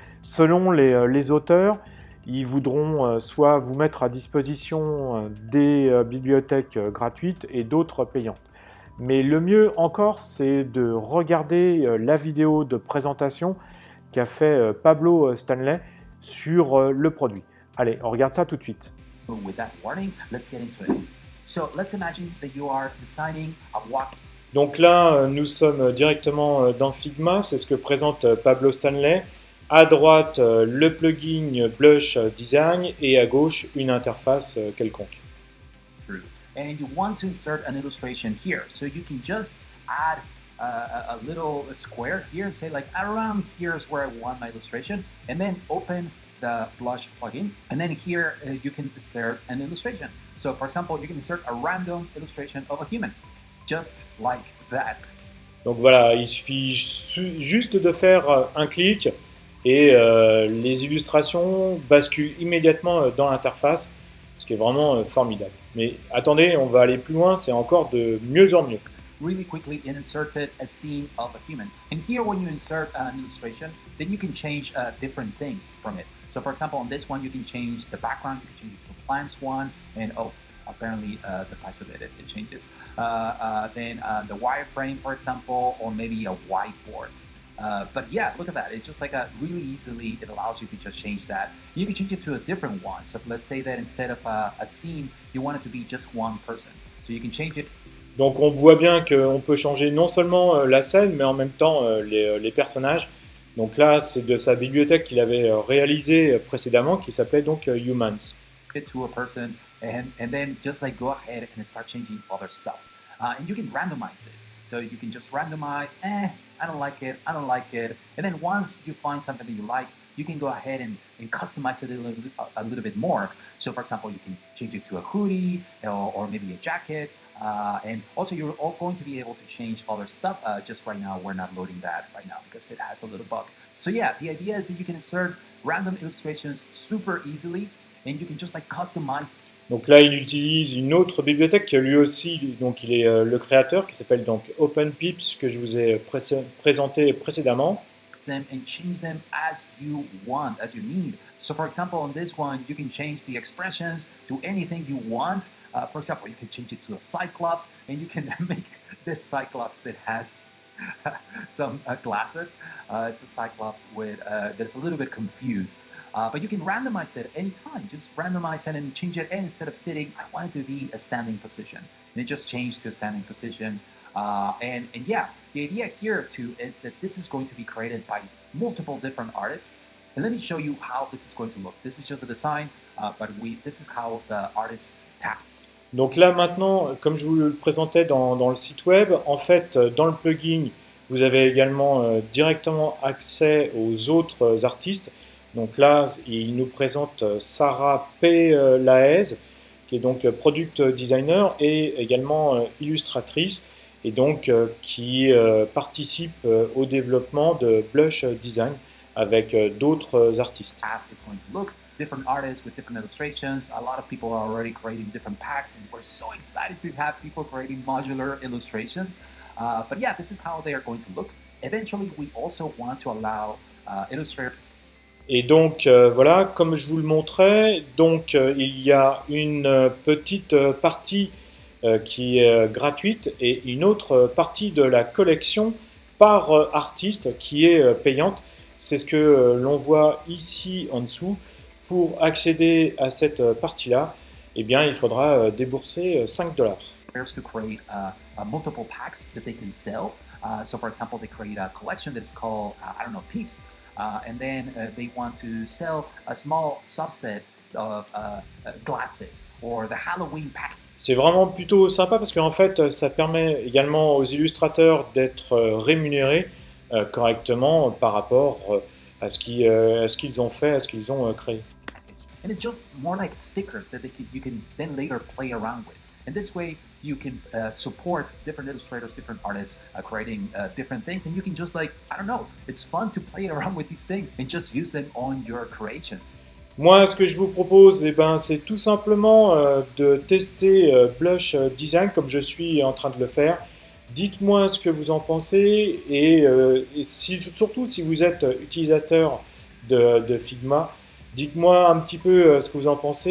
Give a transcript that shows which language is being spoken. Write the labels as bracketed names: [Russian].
[French] Selon les auteurs, ils voudront soit vous mettre à disposition des bibliothèques gratuites et d'autres payantes. Mais le mieux encore, c'est de regarder la vidéo de présentation qu'a fait Pablo Stanley sur le produit. Allez, on regarde ça tout de suite. [English] With that warning, let's get into it. So let's imagine that you are designing a walk. [French] Donc là, nous sommes directement dans Figma, c'est ce que présente Pablo Stanley. À droite, le plugin Blush Design et à gauche, une interface quelconque. [English] And you want to insert an illustration here. So you can just add a little square here and say like around here is where I want my illustration, and then open the Blush plugin, and then here you can insert an illustration. So for example, you can insert a random illustration of a human, just like that. [French] Donc voilà, il suffit juste de faire un clic et les illustrations basculent immédiatement dans l'interface, ce qui est vraiment formidable. Mais attendez, on va aller plus loin, c'est encore de mieux en mieux. [English] Really quickly inserted a scene of a human. And here when you insert an illustration, then you can change different things from it. So for example, on this one, you can change the background, you can change it to a plants one, and oh, apparently the size of it changes. Then the wireframe, for example, or maybe a whiteboard. But yeah, look at that. It's just like really easily, it allows you to just change that. You can change it to a different one. So let's say that instead of a scene, you want it to be just one person. So you can change it. [French] Donc on voit bien qu'on peut changer non seulement la scène, mais en même temps les personnages. Donc là, c'est de sa bibliothèque qu'il avait réalisée précédemment, qui s'appelait donc Humans. [English] To a person, and then just like go ahead and start changing other stuff. And you can randomize this. So you can just randomize, I don't like it, I don't like it. And then once you find something that you like, you can go ahead and customize it a little bit more. So for example, you can change it to a hoodie or maybe a jacket. And also you're all going to be able to change other stuff. Just right now, we're not loading that right now because it has a little bug. So yeah, the idea is that you can insert random illustrations super easily and you can just like customize. [French] Donc là, il utilise une autre bibliothèque que lui aussi, donc il est le créateur, qui s'appelle donc OpenPips, que je vous ai présenté précédemment. [English] Them and change them as you want, as you need. So for example, on this one, you can change the expressions to anything you want. For example, you can change it to a Cyclops, and you can make this Cyclops that has some glasses. It's a Cyclops with that's a little bit confused. But you can randomize it anytime. Just randomize it and change it. And instead of sitting, I want it to be a standing position. And it just changed to a standing position. And yeah, the idea here too is that this is going to be created by multiple different artists. And let me show you how this is going to look. This is just a design, but this is how the artists tap. [French] Donc là maintenant, comme je vous le présentais dans le site web, en fait dans le plugin, vous avez également directement accès aux autres artistes. Donc là, il nous présente Sarah P. Laez, qui est donc product designer et également illustratrice, et donc qui participe au développement de Blush Design avec d'autres artistes. [English] Different artists with different illustrations. A lot of people are already creating different packs, and we're so excited to have people creating modular illustrations. But yeah, this is how they are going to look. Eventually, we also want to allow Illustrator. [French] Et donc voilà, comme je vous le montrais, donc il y a une petite partie qui est gratuite et une autre partie de la collection par artiste qui est payante. C'est ce que l'on voit ici en dessous. Pour accéder à cette partie-là, eh bien, il faudra débourser $5. [English] To create multiple packs that they can sell. So, for example, they create a collection that is called, I don't know, Peeps. And then they want to sell a small subset of glasses or the Halloween pack. [French] C'est vraiment plutôt sympa parce qu'en fait, ça permet également aux illustrateurs d'être rémunérés correctement par rapport à ce qu'ils ont fait, à ce qu'ils ont créé. [English] And it's just more like stickers that you can then later play around with. And this way, you can support different illustrators, different artists creating different things. And you can just like, I don't know, it's fun to play around with these things and just use them on your creations. [French] Moi, ce que je vous propose, eh ben, c'est tout simplement de tester Blush Design comme je suis en train de le faire. Dites-moi ce que vous en pensez et surtout si vous êtes utilisateur de Figma, dites-moi un petit peu ce que vous en pensez.